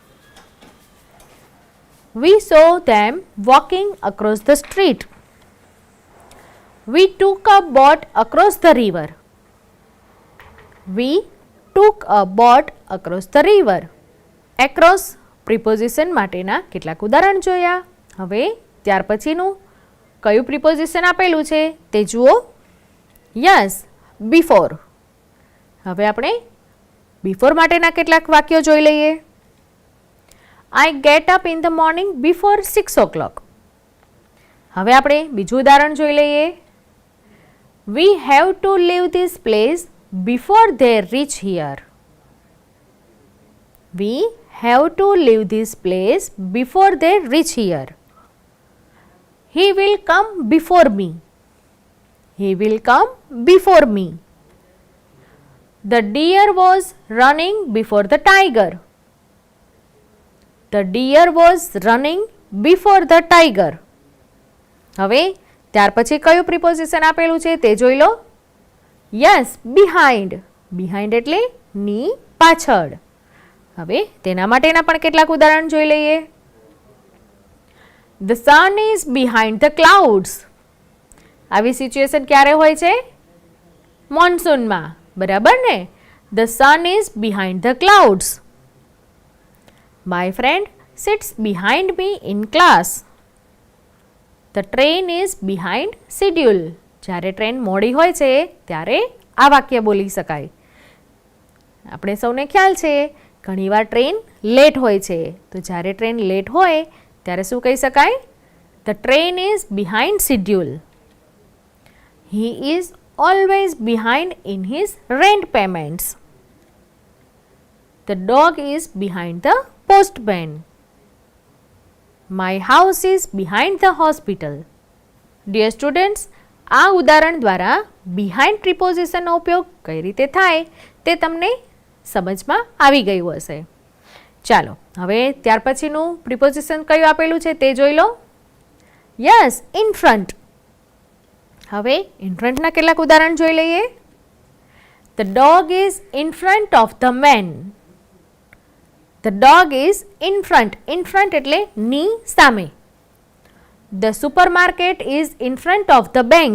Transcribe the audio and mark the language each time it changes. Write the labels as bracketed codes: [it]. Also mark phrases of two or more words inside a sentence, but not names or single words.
[en] We saw them walking across the street. We took a boat across the river. We took a boat across the river. [gu] Across પ્રિપોઝિશન માટેના કેટલાક ઉદાહરણ જોયા. હવે ત્યાર પછીનું કયું પ્રિપોઝિશન આપેલું છે તે જુઓ. [en] Yes, before. [gu] હવે આપણે બિફોર માટેના કેટલાક વાક્યો જોઈ લઈએ. [en] I get up in the morning before 6 o'clock. [gu] હવે આપણે બીજું ઉદાહરણ જોઈ લઈએ. [en] We have to leave this place before they reach here. We have to leave this place before they reach here. He will come before me. He will come before me. The deer was running before the tiger. The deer was running before the tiger. [gu] હવે ત્યાર પછી કયું પ્રિપોઝિશન આપેલું છે તે જોઈ લો. [en] Yes, behind. Behind [gu] એટલે ની પાછળ. હવે તેના માટેના પણ કેટલાક ઉદાહરણ જોઈ લઈએ. [en] The sun is behind the clouds. [gu] આવી સિચ્યુએશન ક્યારે હોય છે? મોન્સૂનમાં, બરાબર ને? [en] The sun is behind the clouds. My friend sits behind me in class. The train is behind schedule. [gu] જ્યારે ટ્રેન મોડી હોય છે ત્યારે આ વાક્ય બોલી શકાય. આપણે સૌને ખ્યાલ છે ઘણીવાર [en] train late [gu] હોય છે, તો જ્યારે [en] train late [gu] હોય ત્યારે શું કહી શકાય? [en] The train is behind schedule. He is always behind in his rent payments. The dog is behind the postman. My house is behind the hospital. Dear students, [gu] આ ઉદાહરણ દ્વારા [en] behind preposition [gu] નો ઉપયોગ કઈ રીતે થાય તે તમને સમજમાં આવી ગયું હશે. ચાલો હવે ત્યાર પછીનું પ્રિપોઝિશન કયું આપેલું છે તે જોઈ લો. [en] Yes, in front. [gu] હવે [en] in front [gu] કેટલાક ઉદાહરણ જોઈ લઈએ. [en] The dog is in front of the man. The dog is in front. In front [gu] એટલે ની સામે. [en] The supermarket is in front of the bank.